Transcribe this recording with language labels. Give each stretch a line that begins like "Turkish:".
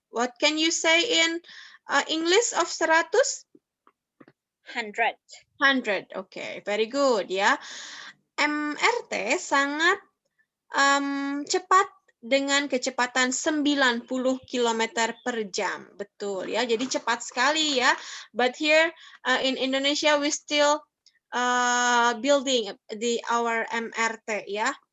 English: What can you say in English of 100? 100. 100, very good ya.
Indonesian: MRT sangat cepat dengan kecepatan 90 km per jam. Betul ya, jadi cepat sekali ya.
English: But here in Indonesia we still building our MRT ya.